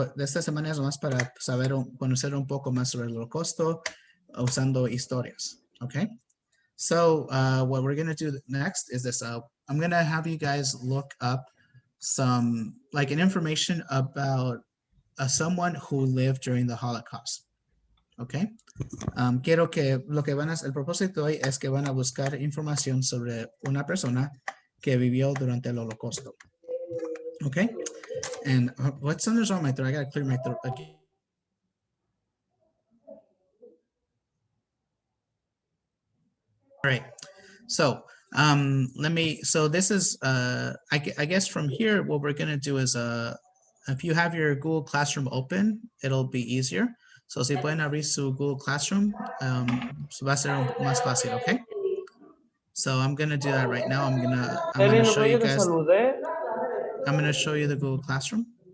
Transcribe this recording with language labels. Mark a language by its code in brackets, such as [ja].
[es] De esta semana es más para conocer un poco más sobre el Holocausto usando historias. [en] Okay. So what we're gonna do next is this. I'm gonna have you guys look up some like an information about someone who lived during the Holocaust. Okay. [es] Quiero que el propósito hoy es que van a buscar información sobre una persona que vivió durante el Holocausto. [en] Okay. And what's on my throat? I gotta clear my throat again. All right. So so this is I guess from here what we're gonna do is if you have your Google Classroom open, it'll be easier. [es] So si pueden abrir su Google Classroom, va a ser más fácil, okay? [en] So I'm gonna do that right now. I'm gonna show you guys. I'm going to show you the Google Classroom.